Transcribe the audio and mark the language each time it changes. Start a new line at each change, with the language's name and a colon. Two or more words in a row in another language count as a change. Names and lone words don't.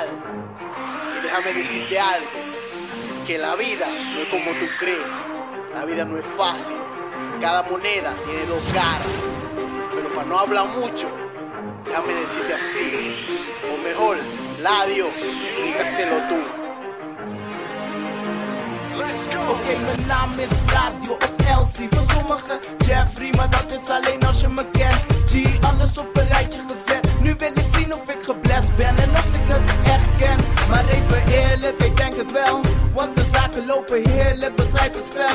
Spanish: Y déjame decirte algo, que la vida no es como tú crees. La vida no es fácil. Cada moneda tiene dos caras. Pero para no hablar mucho, déjame decirte así. O mejor, Ladio, dígaselo tú.
Dutch: Oké, mijn naam is Ladio of Elsie. Voor sommigen Jeffrey, maar dat is alleen als je me kent. G, alles op een rijtje gezet. Nu wil ik zien of ik geblest ben en of ik het echt ken. Maar even eerlijk, ik denk het wel. Want de zaken lopen heerlijk, begrijp het spel.